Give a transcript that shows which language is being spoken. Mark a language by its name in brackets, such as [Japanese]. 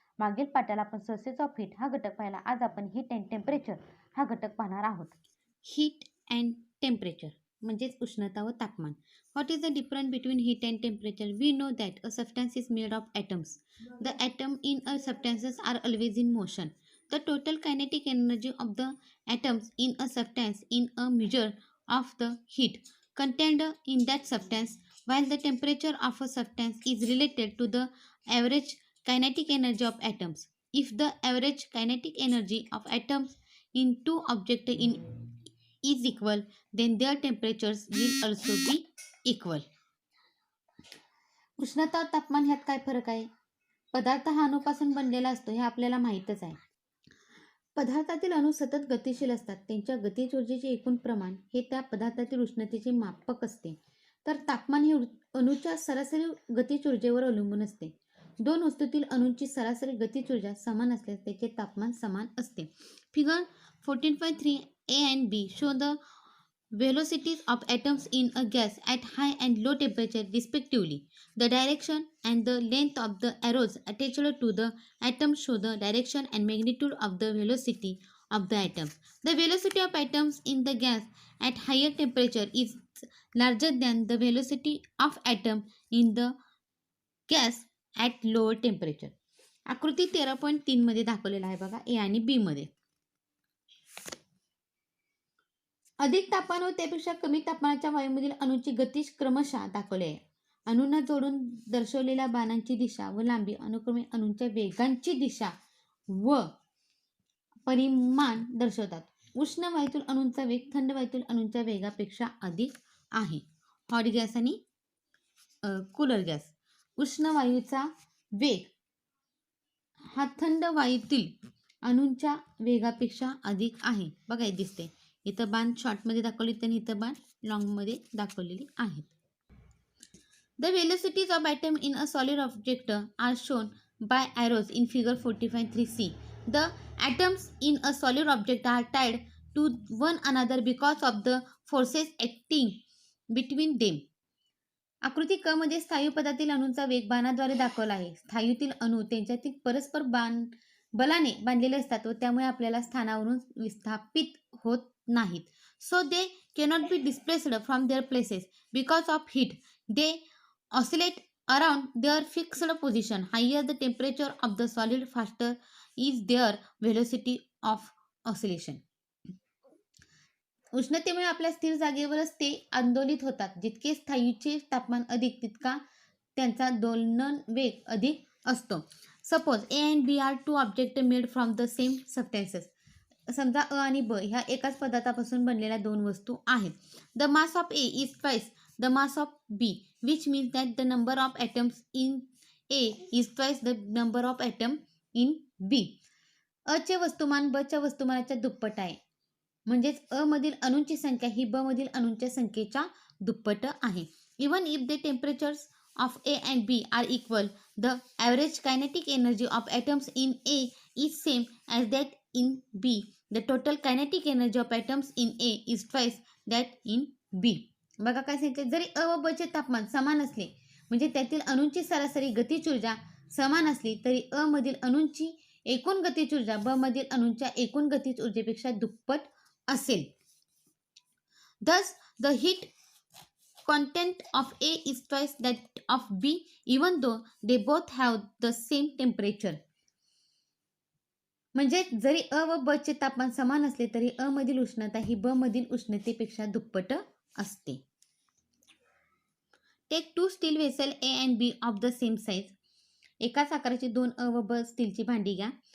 [Marathi] मागील पाठाला आपण sources of heat हा घटक पाहिला. आज आपण हीट अँड टेम्परेचर हा घटक पाहणार आहोत. हीट अँड टेम्परेचर म्हणजेच उष्णता व तापमान. [English] What is the difference between heat and temperature? We know that a substance is made of atoms. The atom in a substances are always in motion. The total kinetic energy of the atoms in a substance in a measure of the heat contained in that substance, while the temperature of a substance is related to the average kinetic energy of atoms. If the average kinetic energy of atoms in two objects is equal, then their temperatures will also be equal. [Marathi] उष्णता व तापमान ह्यात काय फरक आहे? पदार्थ हा अणूपासून बनलेला असतो हे आपल्याला माहीतच आहे. पदार्थातील अणू सतत गतिशील असतात. त्यांच्या गतिज ऊर्जेचे एकूण प्रमाण हे त्या पदार्थातील उष्णतेचे मापक असते. तर तापमान हे अणूच्या सरासरी गतिज ऊर्जेवर अवलंबून असते. दोन वस्तूतील अणूंची सरासरी गतिज ऊर्जा समान असल्यास त्याचे तापमान समान असते. [English] Figure 14.3 A and B show the velocities of atoms in a gas at high and low temperature respectively. The direction and the length of the arrows attached to the atom show the direction and magnitude of the velocity of the atom. The velocity of atoms in the gas at higher temperature is larger than the velocity of atom in the gas at lower temperature. [Marathi] आकृती 13.3 मध्ये दाखवलेला आहे बघा, ए आणि बी मध्ये. अधिक तापमान व त्यापेक्षा कमी तापमानाच्या वायूमधील अणूची गती क्रमशः दाखवली आहे. अणूंना जोडून दर्शवलेल्या बाणांची दिशा व लांबी अनुक्रमे अणूंच्या वेगांची दिशा व परिमाण दर्शवतात. उष्ण वायूतील अणूंचा वेग थंड वायूतील अणूंच्या वेगापेक्षा अधिक आहे. हॉट गॅस आणि कूलर गॅस. उष्ण वायूचा वेग हा थंड वायूतील अणूंच्या वेगापेक्षा अधिक आहे. बघा दिसते इथं बाण शॉर्टमध्ये दाखवली आणि इथं बाण लॉंगमध्ये दाखवलेली आहेत. [English] The velocities of atom in a solid object are shown by arrows in figure 45.3c. The atoms in a solid object are tied to one another because of the forces acting between them. [Marathi] आकृती क मध्ये स्थायू पदातील अणूंचा वेग बाणाद्वारे दाखवला आहे. स्थायूतील अणू त्यांच्यातील परस्पर बलाने बांधलेले असतात व त्यामुळे आपल्याला स्थानावरून विस्थापित होत नाहीत. [English] So they cannot be displaced from their places because of heat. They oscillate around their fixed position. Higher the temperature of the solid, faster is their velocity of oscillation. [Marathi] उष्णतेमुळे आपल्या स्थिर जागेवरच ते आंदोलित होतात. जितके स्थायूचे तापमान अधिक तितका त्यांचा दोलन वेग अधिक असतो. [English] Suppose A and B are two object made from the same substances. [Marathi] समजा अ आणि ब ह्या एकाच पदार्थापासून बनलेल्या दोन वस्तू आहेत. [English] The mass of A is twice the mass of B, which means that the number of atoms in A is twice the number of atom in B. [Marathi] अ चे वस्तुमान ब च्या वस्तुमानाच्या दुप्पट आहे. म्हणजेच अ मधील अणूंची संख्या ही ब मधील अणूंच्या संख्येच्या दुप्पट आहे. [English] Even if the temperatures of A and B are equal, the average kinetic energy of atoms in A is same as that in B. The total kinetic energy of atoms in A is twice that in B. [Marathi] बघा काय सांगितले, जरी अ व ब चे तापमान समान असले म्हणजे त्यातील अणूंची सरासरी गतिज ऊर्जा समान असली तरी अ मधील अणूंची एकूण गतिज ऊर्जा ब मधील अणूंच्या एकूण गतिज ऊर्जेपेक्षा दुप्पट असेल. [English] Thus the heat content of A is twice that of B even though they both have the same temperature. [Marathi] म्हणजे जरी अ व ब चे तापमान समान असले तरी अ मधील उष्णता ही ब मधील उष्णतेपेक्षा दुप्पट असते. [English] Take two steel vessel A and B of the same size. [Marathi] एकाच आकाराची दोन अ व ब स्टीलची भांडी घ्या.